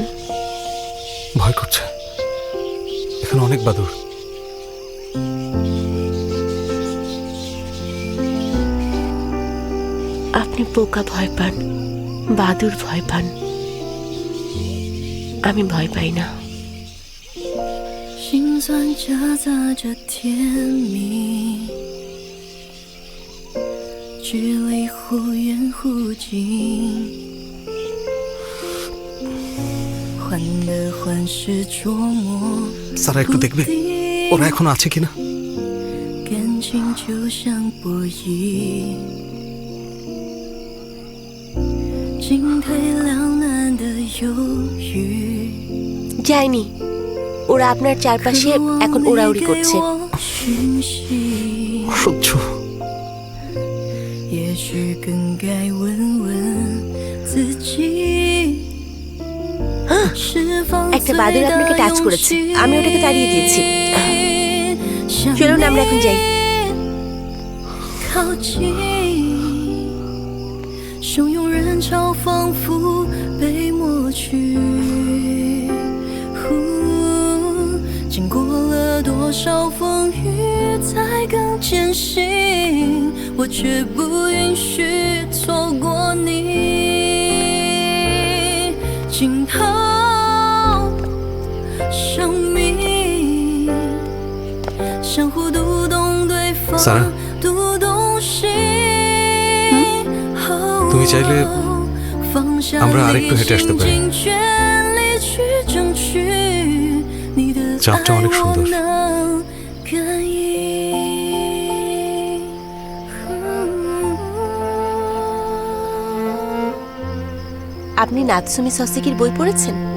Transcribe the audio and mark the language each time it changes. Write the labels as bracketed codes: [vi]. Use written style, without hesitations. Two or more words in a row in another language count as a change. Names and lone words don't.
[bn] ভয় করছে, এখানে অনেক বাদুড়। আপনি পোকা ভয় পান, বাদুড় ভয় পান, আমি ভয় পাই না। [zh] 心酸夹杂着甜蜜，距离忽远忽近，患得患失捉摸 [bn] সারা একটু দেখবে ওরা এখন আছে কিনা। [zh] 感情就像博弈，进退两难的犹豫。 [bn] যায়নি, ওরা আপনার চারপাশে এখন ওড়াউড়ি করছে। অসহ্য। [zh] 也许更该问问自己， [bn] একটা বাদুড় আপনাকে টাচ করেছে, আমি ওটাকে তাড়িয়ে দিয়েছি। চলুন আমরা এখন যাই। [zh] 靠近，汹涌人潮仿佛被抹去。经过了多少风雨，才更坚信，我却不允许错过你。惊涛生命，相互读懂对方， [bn] সারা, [zh] 读懂心。 [bn] তুমি চাইলে আমরা আরেকটু হেঁটে আসতে পারি। চাঁদটা অনেক সুন্দর। আপনি নাতসুমি সসেকির বই পড়েছেন?